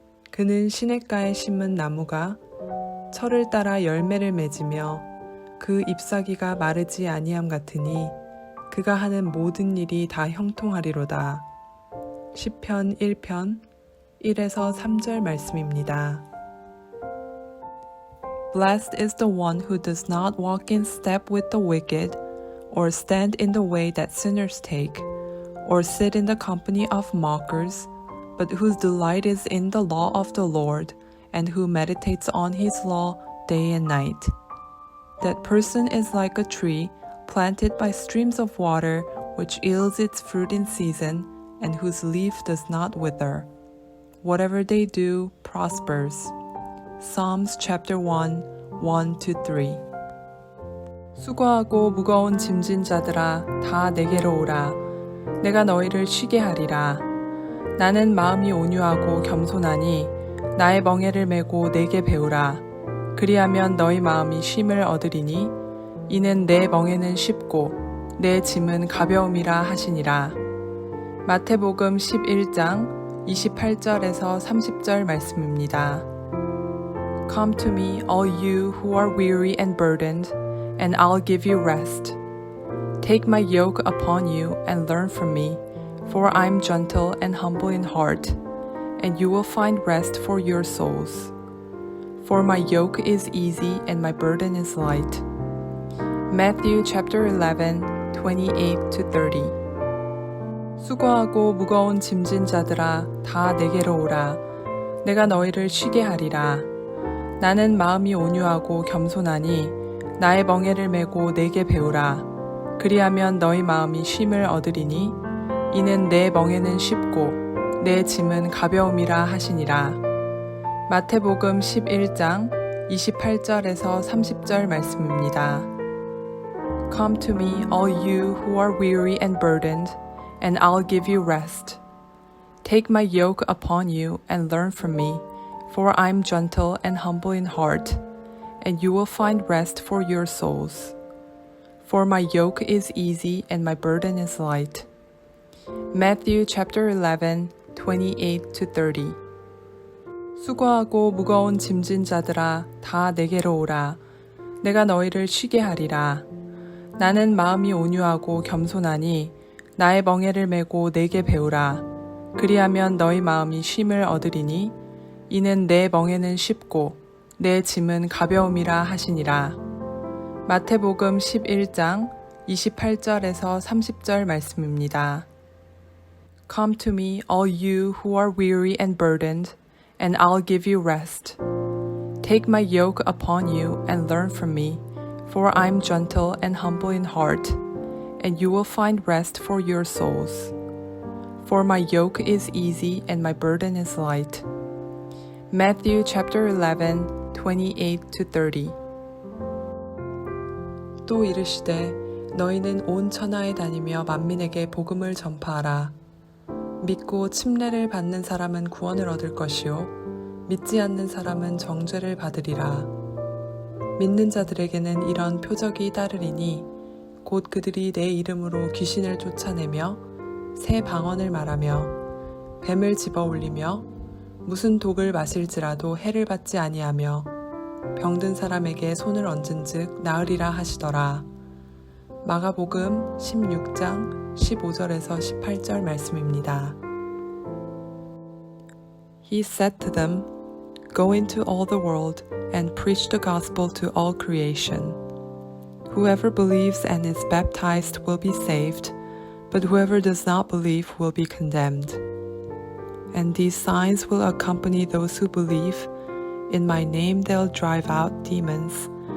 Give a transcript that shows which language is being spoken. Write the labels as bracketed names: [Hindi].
[Korean] 그는 시냇가에 심은 나무가 철을 따라 열매를 맺으며 그 잎사귀가 마르지 아니함 같으니 그가 하는 모든 일이 다 형통하리로다. 시편 1편 1에서 3절 말씀입니다. [English] Blessed is the one who does not walk in step with the wicked, or stand in the way that sinners take, or sit in the company of mockers, but whose delight is in the law of the Lord, and who meditates on his law day and night. That person is like a tree planted by streams of water, which yields its fruit in season, and whose leaf does not wither. Whatever they do prospers. Psalms chapter 1, 1-3. [Korean] 수고하고 무거운 짐진 자들아 다 내게로 오라. 내가 너희를 쉬게 하리라. 나는 마음이 온유하고 겸손하니 나의 멍에를 메고 내게 배우라. 그리하면 너희 마음이 쉼을 얻으리니 이는 내 멍에는 쉽고 내 짐은 가벼움이라 하시니라. 마태복음 11장 28절에서 30절 말씀입니다. [English] Come to me, all you who are weary and burdened, and I'll give you rest. Take my yoke upon you and learn from me, for I'm gentle and humble in heart, and you will find rest for your souls. For my yoke is easy and my burden is light. Matthew chapter 11, 28-30. [Korean] 수고하고 무거운 짐진 자들아 다 내게로 오라. 내가 너희를 쉬게 하리라. 나는 마음이 온유하고 겸손하니 나의 멍에를 메고 내게 배우라. 그리하면 너희 마음이 쉼을 얻으리니 이는 내 멍에는 쉽고 내 짐은 가벼움이라 하시니라. 마태복음 11장 28절에서 30절 말씀입니다. [English] Come to me, all you who are weary and burdened, and I'll give you rest. Take my yoke upon you and learn from me, for I'm gentle and humble in heart, and you will find rest for your souls. For my yoke is easy and my burden is light. Matthew chapter 11, 28-30. [Korean] 수고하고 무거운 짐진 자들아 다 내게로 오라. 내가 너희를 쉬게 하리라. 나는 마음이 온유하고 겸손하니 나의 멍에를 메고 내게 배우라. 그리하면 너희 마음이 쉼을 얻으리니 이는 내 멍에는 쉽고 내 짐은 가벼움이라 하시니라. 마태복음 11장 28절에서 30절 말씀입니다. [English] Come to me, all you who are weary and burdened, and I'll give you rest. Take my yoke upon you and learn from me, for I'm gentle and humble in heart, and you will find rest for your souls. For my yoke is easy and my burden is light. Matthew chapter 11, 28-30. [Korean] 또 이르시되 너희는 온 천하에 다니며 만민에게 복음을 전파하라. 믿고 침례를 받는 사람은 구원을 얻을 것이요 믿지 않는 사람은 정죄를 받으리라. 믿는 자들에게는 이런 표적이 따르리니 곧 그들이 내 이름으로 귀신을 쫓아내며 새 방언을 말하며 뱀을 집어올리며 무슨 독을 마실지라도 해를 받지 아니하며 병든 사람에게 손을 얹은즉 나으리라 하시더라. 마가복음 16장 15절에서 18절 말씀입니다. [English] He said to them, Go into all the world and preach the gospel to all creation. Whoever believes and is baptized will be saved, but whoever does not believe will be condemned. And these signs will accompany those who believe. In my name they'll drive out demons.